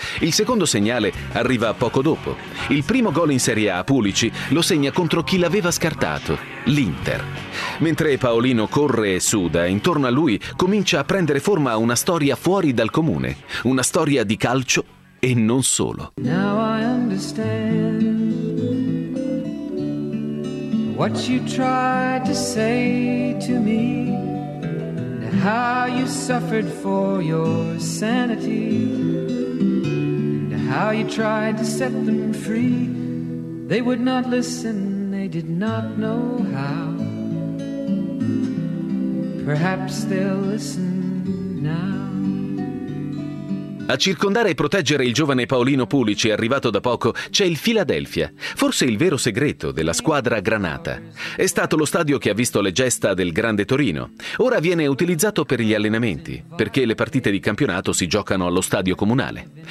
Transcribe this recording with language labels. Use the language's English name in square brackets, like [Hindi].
[Italian] Il secondo segnale arriva poco dopo. Il primo gol in Serie A, Pulici, lo segna contro chi l'aveva scartato, l'Inter. Mentre Paolino corre e suda, intorno a lui comincia a prendere forma una storia fuori dal comune, una storia di calcio e non solo. [English] Now I understand what you tried to say to me, how you suffered for your sanity, how you tried to set them free. They would not listen, they did not know how. Perhaps they'll listen now. [Italian] A circondare e proteggere il giovane Paolino Pulici, arrivato da poco, c'è il Philadelphia, forse il vero segreto della squadra granata. È stato lo stadio che ha visto le gesta del grande Torino. Ora viene utilizzato per gli allenamenti, perché le partite di campionato si giocano allo stadio comunale.